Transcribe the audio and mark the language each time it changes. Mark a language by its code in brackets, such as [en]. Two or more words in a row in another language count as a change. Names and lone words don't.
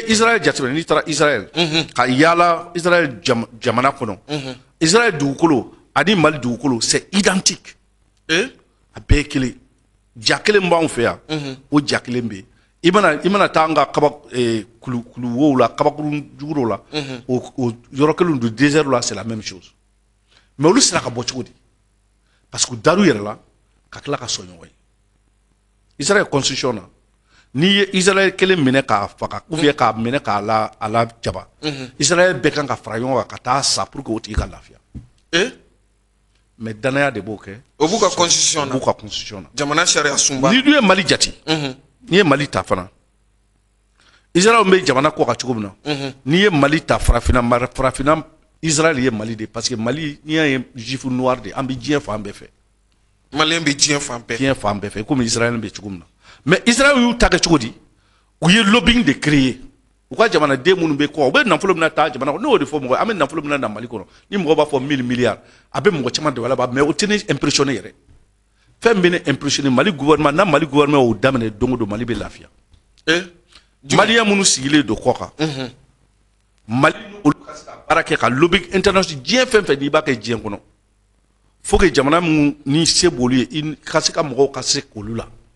[bm] Israël jateminɛ n'i taara Israël ka yaala Israël jamana kɔnɔ Israël dugukolo ani Mali dugukolo [fr] c'est identique [bm] a bɛɛ ye kelen ja kelen b'anw fɛ yan o ja kelen bɛ yen i mana taa an ka kuluwow la kabakurun juguro la o yɔrɔ kelen don désert la [fr] c'est la même chose [bm] mais olu sera ka bɔ cogo di [fr] parce que [bm] u dar'u yɛrɛ la ka tila ka sɔn ɲɔgɔn ye Israël constitution na n'i ye Israël kelen minɛ k'a faga [fr] ou bien [bm] k'a minɛ k'a la jaba Israël bɛɛ kan ka fara ɲɔgɔn kan ka taa sa [fr] pour que [bm] o tigi ka lafiya mais danaya de b'o kɛ o b'u ka constitution na b'u ka constitution na jamana sariya sunba n'i dun ye Mali jate n'i ye Mali ta fana Israël bɛ jamana kɔ ka cogo min na n'i ye Mali ta farafinna Israël ye Mali de [fr] parce que [bm] Mali n'i y'a ye [fr] juif noir [bm] de an bɛ diɲɛ fan bɛɛ fɛ Malien bɛ diɲɛ fan bɛɛ fɛ komi Israël bɛ cogo min na mais Israël y'u ta kɛ cogo di u ye lobbying de créer u ka jamanaden minnu bɛ kɔ u bɛ nafolo min na taa jamana kɔnɔ ne y'o de fɔ mɔgɔ an bɛ nafolo min na Mali kɔnɔ ni mɔgɔ b'a fɔ 1 000 milliards a bɛ mɔgɔ caman dɛmɛ la mais o tɛ ne impressionné yɛrɛ fɛn min bɛ ne impressionné Mali gouvernement n'a Mali gouvernement y'o daminɛ don o don Mali bɛ lafiya maliyɛn minnu sigilen don kɔ kan Mali olu ka se ka baara kɛ ka [fr] lobbying international [bm] diɲɛ fɛn fɛn n'i b'a kɛ diɲɛ kɔnɔ [fr] faut que [bm] jamana minnu ni se b'olu ye i ka se ka mɔgɔw ka se k'olu la